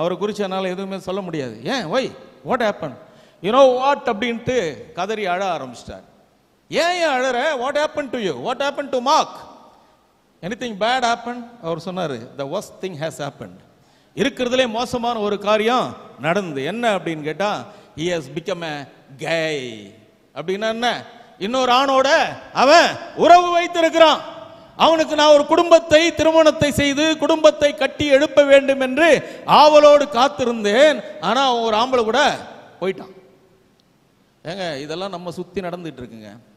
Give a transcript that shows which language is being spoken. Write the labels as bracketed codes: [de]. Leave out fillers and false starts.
[ta] அவரை குறித்து என்னால் எதுவுமே சொல்ல முடியாது. ஏன்? [en] why, what happen, you know what [ta] அப்படின்ட்டு கதறி அழ ஆரம்பிச்சிட்டார். ஏன் அழற? [en] What happen to you? What happen to Mark? Anything bad happen? [ta] அவர் சொன்னார், [en] The worst thing has happened. [ta] இருக்கிறதுலே மோசமான ஒரு காரியம் நடந்து. என்ன அப்படின்னு கேட்டா, [en] he has become a gay. [ta] அப்படின்னா என்ன? இன்னொரு ஆணோட அவன் உறவு வைத்திருக்கிறான். அவனுக்கு நான் ஒரு குடும்பத்தை, திருமணத்தை செய்து குடும்பத்தை கட்டி எழுப்ப வேண்டும் என்று ஆவலோடு காத்திருந்தேன். ஆனா அவன் ஒரு ஆம்பளை கூட போயிட்டான். ஏங்க, இதெல்லாம் நம்ம சுத்தி நடந்துட்டு இருக்குங்க.